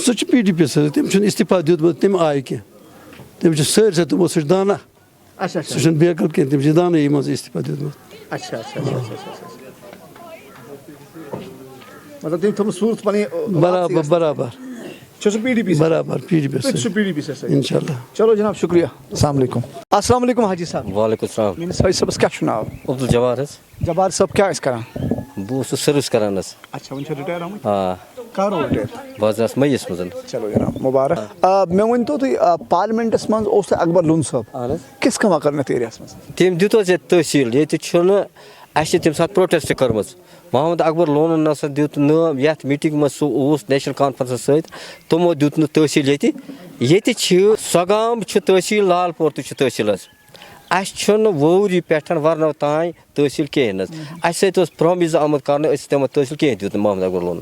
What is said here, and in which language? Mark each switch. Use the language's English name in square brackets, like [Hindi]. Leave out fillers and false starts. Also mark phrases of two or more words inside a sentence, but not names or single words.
[Kashmiri] سُہ چھُ پی ڈی پی یس سۭتۍ تٔمۍ چھُنہٕ استعفا دیُتمُت تَمہِ آیہِ کینٛہہ تٔمِس چھِ سٲرسٕے تِمو سُہ چھُ دانا اچھا سُہ چھُنہٕ بے عقل کینٛہہ تٔمِس چھِ دانٲیی منٛز استعفا دیُتمُت اچھا اچھا مطلب تٔمۍ تھٲومٕژ صوٗرت پنٕنۍ برابر چھُ سُہ پی ڈی پی برابر پی ڈی پی تُہۍ تہِ چھِو پی ڈی پی سۭتۍ [Arabic] انشاء اللہ [Kashmiri] چلو جناب شُکریہ [Arabic] السلام علیکم السلام علیکم حاجی صاحب وعلیکم السلام [Kashmiri] میٲنِس حٲج صٲبس کیٛاہ چھُ ناو عبدالجبار حظ جبار صٲب کیٛاہ ٲسۍ کران بہٕ اوسُس سٔروِس کران حظ اچھا وۄنۍ چھا رِٹایر آمٕتۍ آ کر اوس رِٹایر بہٕ حظ آس مٔیِس منٛز چلو جناب مُبارک مےٚ ؤنۍتو تُہۍ پارلِمنٹس منٛز اوس تۄہہِ اکبر لون صٲب اہن حظ کِژھ کٲمہ کٔرٕن یتھ ایریاہس منٛز تٔمۍ دیُت حظ ییٚتہِ تحصیٖل ییٚتہِ چھُنہٕ اَسہِ چھِ تَمہِ ساتہٕ پروٹیسٹ کٔرمٕژ محمد اکبر لونن نسا دیُت نہٕ یتھ میٖٹنٛگ منٛز سُہ اوس نیشنل کانفرنسس سۭتۍ تِمو دیُت نہٕ تحصیٖل ییٚتہِ چھِ سۄگام چھُ تحصیٖل لال پور تہِ چھُ تحصیٖل حظ اَسہِ چھُنہٕ ووری پٮ۪ٹھ ورنو تانۍ تحصیٖل کِہینۍ نہٕ حظ اَسہِ سۭتۍ اوس پرٛومِس آمُت کرنہٕ أسۍ دِمو تحصیٖل کِہینۍ دیُت نہٕ محمد اکبر لونن